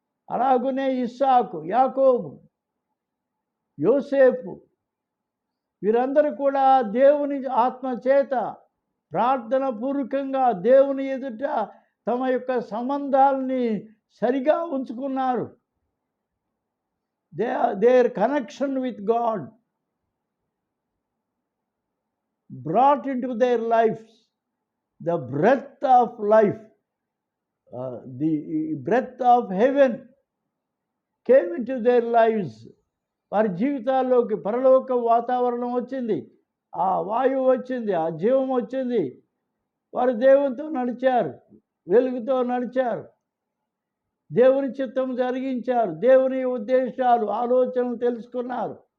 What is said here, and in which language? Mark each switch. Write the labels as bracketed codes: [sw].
[te] అలాగనే ఇస్సాకు, యాకోబు, యోసేపు, వీరందరూ కూడా దేవుని ఆత్మ చేత ప్రార్థన పూర్వకంగా దేవుని ఎదుట తమ యొక్క సంబంధాలని సరిగా ఉంచుకున్నారు. [en] Their connection with God brought into their lives the breath of life, the breath of heaven came into their lives. [te] వారి జీవితాల్లోకి పరలోక వాతావరణం వచ్చింది, ఆ వాయువు వచ్చింది, ఆ జీవం వచ్చింది. వారు దేవునితో నడిచారు, వెలుగుతో నడిచారు, దేవుని చిత్తం జరిగించారు, దేవుని ఉద్దేశాలు, ఆలోచనలు తెలుసుకున్నారు.